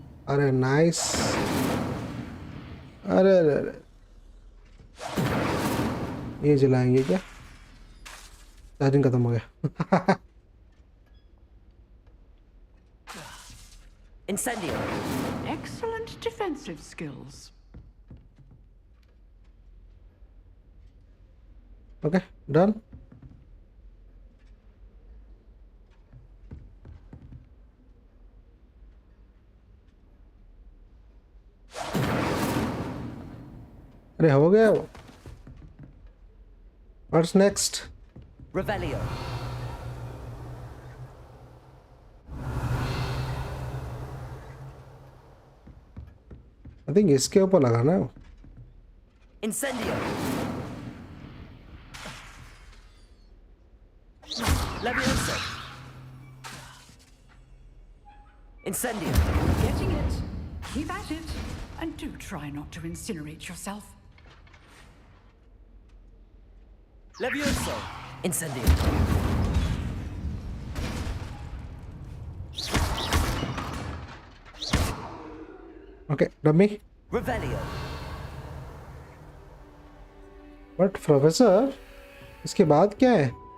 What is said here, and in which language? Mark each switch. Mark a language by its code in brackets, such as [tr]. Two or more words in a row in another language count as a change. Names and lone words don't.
[hi] अरे नाइस। अरे अरे अरे, ये जलाएंगे क्या? चार्जिंग खत्म हो गया। [en] Incendio. Excellent defensive skills. okay done. [hi] अरे हो गया वो। [en] what's next? Revelio. I think [hi] इसके ऊपर लगाना है। [en] Incendio. Levioso. Incendio. Getting it. Keep at it. And do try not to incinerate yourself. Levioso. Incendio. okay dummy. Revelio. but professor [hi] इसके बाद क्या है?